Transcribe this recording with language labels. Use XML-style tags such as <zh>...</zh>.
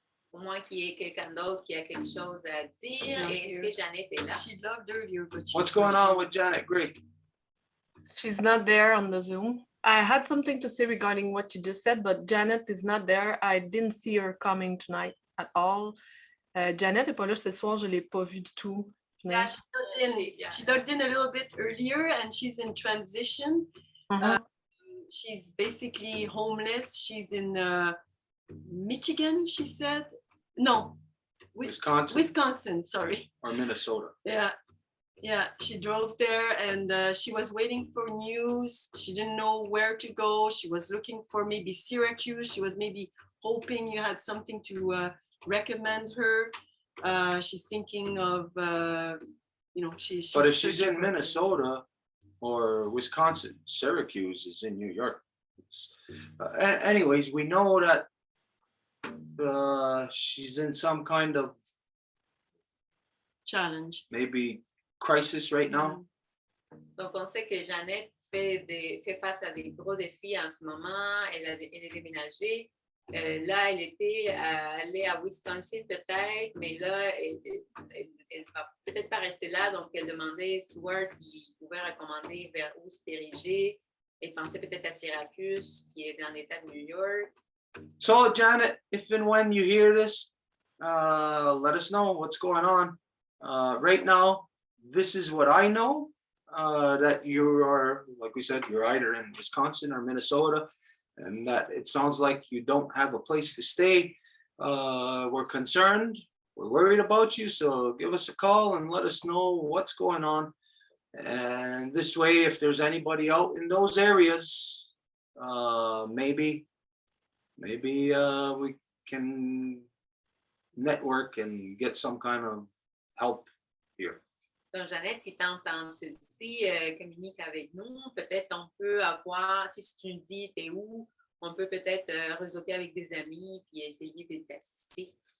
<fr>Pour moi, qu'il y ait quelqu'un d'autre qui a quelque chose à dire. Est-ce que Jeannette est là?</fr> <en>She logged earlier, but she's What's going on with Janet Gray? She's not there on the Zoom. I had something to say regarding what you just said, but Janet is not there. I didn't see her coming tonight at all.</en> <fr>Janet n'est pas là ce soir, je ne l'ai pas vue du tout.</fr> <en>Yeah, she logged in a little bit earlier and she's in transition. She's basically homeless. She's in Michigan, she said. No, Wisconsin, sorry. Or Minnesota. Yeah, she drove there and she was waiting for news. She didn't know where to go. She was looking for maybe Syracuse. She was maybe hoping you had something to recommend her. She's thinking of, but if she's in Minnesota or Wisconsin, Syracuse is in New York. Anyways, we know that she's in some kind of challenge, maybe crisis right now.</en> <fr>Donc, on sait que Jeannette fait face à des gros défis en ce moment. Elle est déménagée. Là, elle était allée à Wisconsin peut-être, mais là, elle ne va peut-être pas rester là. Donc, elle demandait Stuart s'il pouvait recommander vers où se diriger. Elle pensait peut-être à Syracuse, qui est dans l'État de New York.</fr> <en>So, Janet, if and when you hear this, let us know what's going on. Right now, this is what I know, that you are, like we said, you're either in Wisconsin or Minnesota, and that it sounds like you don't have a place to stay. We're concerned, we're worried about you, so give us a call and let us know what's going on. And this way, if there's anybody out in those areas, maybe we can network and get some kind of help here.</en> <fr>Donc, Jeannette, si tu entends ceci, communique avec nous. Peut-être on peut avoir, si tu nous dis t'es où, on peut peut-être réseauter avec des amis puis essayer de tester.</fr>